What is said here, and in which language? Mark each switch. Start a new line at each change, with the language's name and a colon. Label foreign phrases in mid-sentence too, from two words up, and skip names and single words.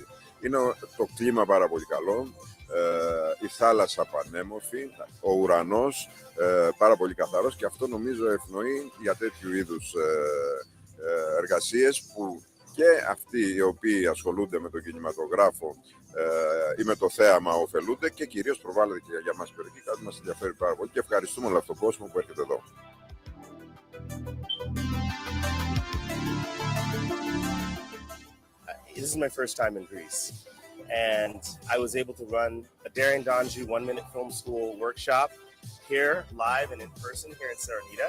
Greek: Είναι το κλίμα πάρα πολύ καλό, η θάλασσα πανέμορφη, ο ουρανός πάρα πολύ καθαρός, και αυτό νομίζω ευνοεί για τέτοιου είδους εργασίες που και αυτοί οι οποίοι ασχολούνται με τον κινηματογράφο ή με το θέαμα ωφελούνται, και κυρίως προβάλλεται και για μας περιοχή, κάτι μας ενδιαφέρει πάρα πολύ και ευχαριστούμε όλο αυτόν τον κόσμο που έρχεται εδώ.
English: This is my first time in Greece, and I was able to run a Daring Donji 1-minute film school workshop here, live and in person here in Saronida.